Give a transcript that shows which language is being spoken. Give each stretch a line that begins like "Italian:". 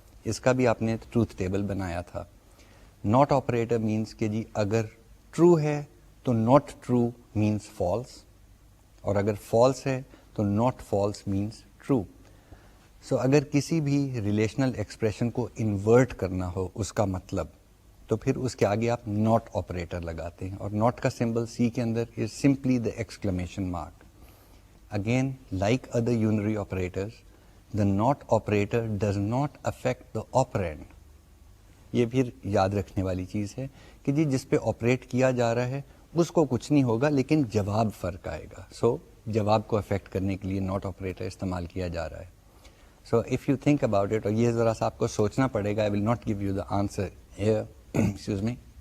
Urdu: اس کا بھی آپ نے ٹروتھ ٹیبل بنایا تھا. ناٹ آپریٹر مینس کہ جی اگر ٹرو ہے تو ناٹ ٹرو مینس فالس, اور اگر فالس ہے تو ناٹ فالس مینس ٹرو. سو اگر کسی بھی ریلیشنل ایکسپریشن کو انورٹ کرنا ہو اس کا مطلب, تو پھر اس کے آگے آپ ناٹ آپریٹر لگاتے ہیں, اور ناٹ کا سمبل سی کے اندر
English: Is simply the exclamation mark. Again like other unary operators, the not operator does not affect the operand.
Urdu: یہ پھر یاد رکھنے والی چیز ہے کہ جی جس پہ آپریٹ کیا جا رہا ہے اس کو کچھ نہیں ہوگا لیکن جواب فرق آئے گا. سو جواب کو افیکٹ کرنے کے لیے ناٹ آپریٹر استعمال کیا جا رہا ہے.
English: so if you think about it,
Urdu: اور یہ ذرا سا آپ کو سوچنا پڑے گا,
English: I will not give you the answer here, excuse me.